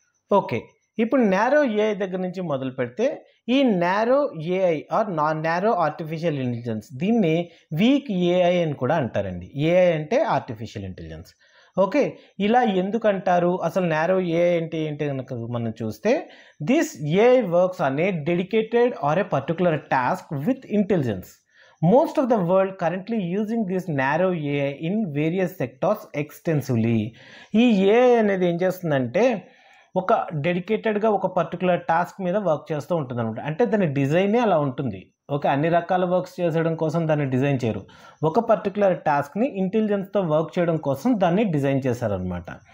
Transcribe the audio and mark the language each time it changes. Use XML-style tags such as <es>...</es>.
<te>Okay, ఇప్పుడు narrow AI దగ్గర నుంచి మొదలు పెడితే ఈ narrow AI are narrow artificial intelligence దీన్ని వీక్ ఏఐ అని కూడా అంటారండి. ఏఐ అంటే ఆర్టిఫిషియల్ ఇంటెలిజెన్స్. ఓకే, ఇలా ఎందుకు అంటారు, అసలు నారో ఏఐ అంటే ఏంటి కనుక మనం చూస్తే</te> <en>This AI works on a dedicated or a particular task with intelligence. Most of the world currently using this narrow AI in various sectors extensively.</en> <te>ఈ AI అనేది ఏం చేస్తుందంటే ఒక డెడికేటెడ్గా ఒక పర్టికులర్ టాస్క్ మీద వర్క్ చేస్తూ ఉంటుంది అనమాట. అంటే దాని డిజైనే అలా ఉంటుంది. ఓకే, అన్ని రకాల వర్క్స్ చేసేయడం కోసం దాన్ని డిజైన్ చేయరు. ఒక పర్టికులర్ టాస్క్ని ఇంటెలిజెన్స్తో వర్క్ చేయడం కోసం దాన్ని డిజైన్ చేశారనమాట.</te>